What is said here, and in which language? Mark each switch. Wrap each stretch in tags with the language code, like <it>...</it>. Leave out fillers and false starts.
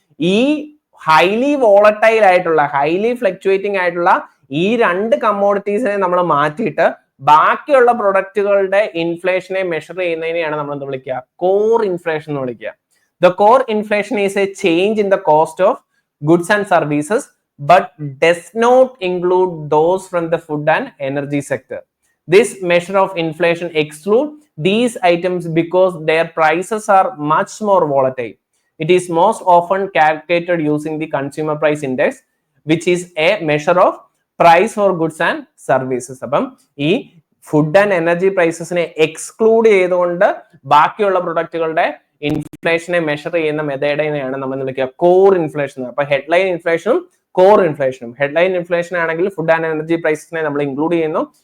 <ml>ഈ highly volatile ആയിട്ടുള്ള, highly fluctuating ആയിട്ടുള്ള ഈ 2 കമ്മോഡിറ്റീസിനെ നമ്മൾ മാറ്റിയിട്ട് ബാക്കിയുള്ള പ്രൊഡക്റ്റുകളുടെ ഇൻഫ്ലേഷനെ മെഷർ ചെയ്യുന്നതിനെയാണ് നമ്മൾ എന്ത് വിളിക്കുക? കോർ ഇൻഫ്ലേഷൻ എന്ന് വിളിക്കുക.</ml> <en>The core inflation is a change in the cost of goods and services but does not include those from the food and energy sector. This measure of inflation excludes these items because their prices are much more volatile. It is most often calculated using the consumer price index, which is a measure of price for goods and services.</en> <ml>അപ്പം ഈ food and energy പ്രൈസസിനെ exclude ചെയ്തുകൊണ്ട് ബാക്കിയുള്ള പ്രൊഡക്റ്റുകളുടെ ഇൻഫ്ലേഷനെ measure ചെയ്യുന്ന മെത്തേഡിനെയാണ് നമ്മൾ വിളിക്കുക core inflation. അപ്പൊ headline ഇൻഫ്ലേഷനും core ഇൻഫ്ലേഷനും. Headline inflation ആണെങ്കിൽ food and energy പ്രൈസസിനെ നമ്മൾ ഇൻക്ലൂഡ് ചെയ്യുന്നു.</ml>